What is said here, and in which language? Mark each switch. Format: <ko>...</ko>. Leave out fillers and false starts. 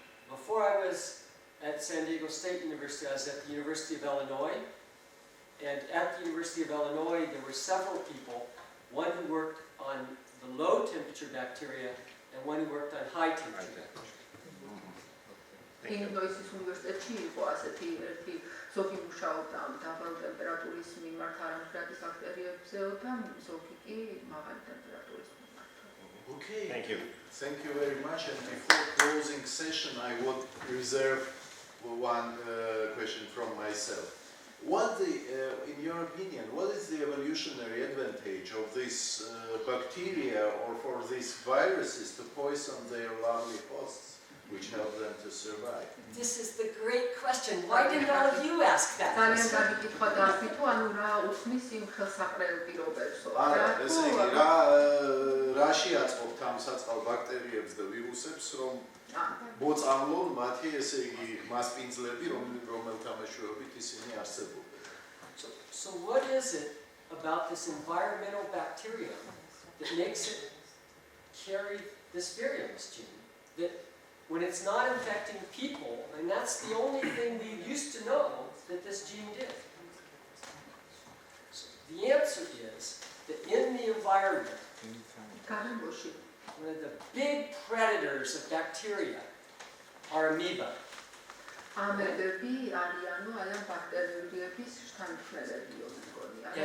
<en>Before I was at San Diego State University, I was at the University of Illinois. And at the University of Illinois, there were several people, one who worked on the low temperature bacteria and one who worked on high temperature bacteria.</en> <ka>ინდოეთის უნივერსიტეტში იყო ასეთი ერთი ზოგი მუშაობდა დაბალი ტემპერატურის მიმართ არამხრივი ბაქტერიებზეო და ზოგი კი მაღალი ტემპერატურის მიმართ.</ka> <en>Okay. Thank you very much. And before closing session, I would reserve one question from myself. In your opinion, what is the evolutionary advantage of this bacteria or for these viruses to poison their lovely hosts, which help them to survive? This is the great question. Why didn't all of you ask that</en> <ka>ძალიან</ka> <en>question?</en> <ka>კარგი კითხვა დაასვი თუ ანუ რა უხმის იმ ხელსაყრელ პირობებსო. არა, ესე იგი, რა შეაწყობთ ამ საწყალ ბაქტერიებს და ვირუსებს, რომ მოწამლონ მათი, ესე იგი, მასპინძლები, რომელთა მეშვეობით ისინი არსებობენ.</ka> <en>So what is it about this environmental bacterium that makes it carry this virulence gene? That when it's not infecting people, and that's the only thing we used to know that this gene did. So the answer is that in the environment, one of the big predators of bacteria are amoeba.</en> <ka>ამებები არიანო აი ამ ბაქტერიების შთანხმებებიო მგონი.</ka>